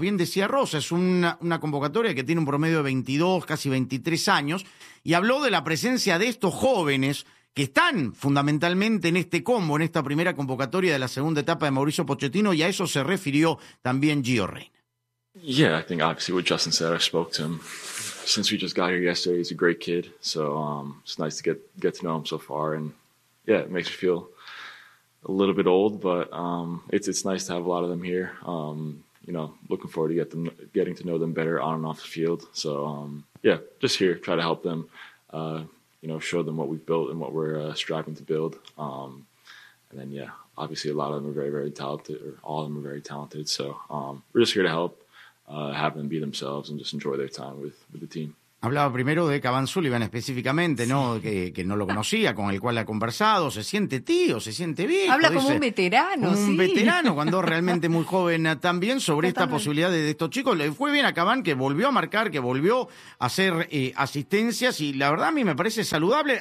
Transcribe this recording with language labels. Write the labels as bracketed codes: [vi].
[es] Bien decía Rosa, es una convocatoria que tiene un promedio de 22, casi 23 años, y habló de la presencia de estos jóvenes que están fundamentalmente en este combo, en esta primera convocatoria de la segunda etapa de Mauricio Pochettino, y a eso se refirió también Gio Reyna. [en] Yeah, I think obviously what Justin said, I spoke to him since we just got here yesterday. He's a great kid, so it's nice to get to know him so far, and yeah, it makes me feel a little bit old, but it's nice to have a lot of them here. You know, looking forward to getting to know them better on and off the field. So yeah, just here, try to help them. You know, show them what we've built and what we're striving to build. And then, yeah, obviously a lot of them are very, very talented, or all of them are very talented. So we're just here to help, have them be themselves and just enjoy their time with the team. [es] Hablaba primero de Cavan Sullivan específicamente, ¿no? Sí. Que no lo conocía, con el cual ha conversado, se siente tío, se siente viejo. Habla como un veterano, un sí. Un veterano, cuando realmente muy joven también, sobre esta posibilidad de estos chicos. Le fue bien a Cavan, que volvió a marcar, que volvió a hacer asistencias, y la verdad a mí me parece saludable.